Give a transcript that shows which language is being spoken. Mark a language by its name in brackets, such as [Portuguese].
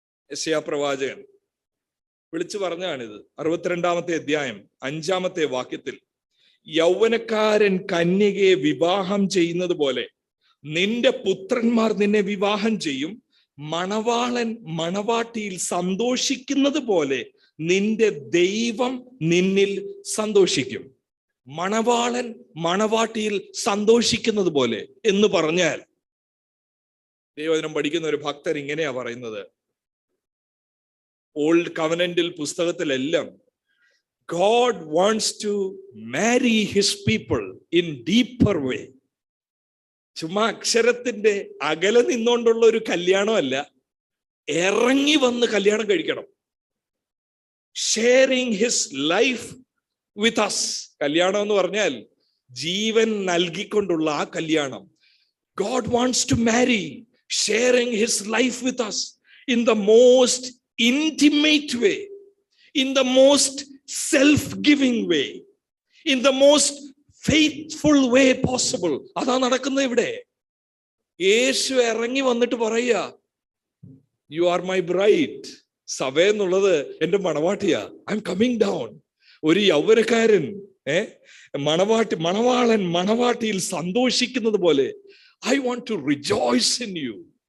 [Malayalam] യെശയ്യാ പ്രവാചകൻ വിളിച്ചു പറഞ്ഞാണിത്. 62-ാമത്തെ അധ്യായം 5-ാമത്തെ വാക്യത്തിൽ, യൗവനക്കാരൻ കന്യകയെ വിവാഹം ചെയ്യുന്നത് പോലെ നിന്റെ പുത്രന്മാർ നിന്നെ വിവാഹം ചെയ്യും, മണവാളൻ മണവാട്ടിയിൽ സന്തോഷിക്കുന്നത് പോലെ നിന്റെ ദൈവം നിന്നിൽ സന്തോഷിക്കും. മണവാളൻ മണവാട്ടിയിൽ സന്തോഷിക്കുന്നത് പോലെ എന്ന് പറഞ്ഞാൽ, ദൈവവചനം പഠിക്കുന്ന ഒരു ഭക്തർ ഇങ്ങനെയാ പറയുന്നത്. Old കവനന്റിൽ പുസ്തകത്തിലെല്ലാം [English] God wants to marry his people in deeper way. [Malayalam] ചുമ്മാ അക്ഷരത്തിന്റെ അകലെ നിന്നുകൊണ്ടുള്ള ഒരു കല്യാണമല്ല, ഇറങ്ങി വന്ന് കല്യാണം കഴിക്കണം. [English] Sharing his life with us. [Malayalam] കല്യാണം എന്ന് പറഞ്ഞാൽ ജീവൻ നൽകിക്കൊണ്ടുള്ള ആ കല്യാണം. [English] God wants to marry, sharing his life with us in the most intimate way, in the most self-giving way, in the most faithful way possible. [Malayalam] അതാ നടക്കുന്നത് ഇവിടെ. യേശു ഇറങ്ങി വന്നിട്ട് പറയുക, [English] You are my bride. [Malayalam] സഭ എന്നുള്ളത് എന്റെ മണവാട്ടിയാ. [English] I am coming down. [Malayalam] ഒരു യൗവനക്കാരൻ മണവാളൻ മണവാട്ടിയിൽ സന്തോഷിക്കുന്നത് പോലെ [English] I want to rejoice in you.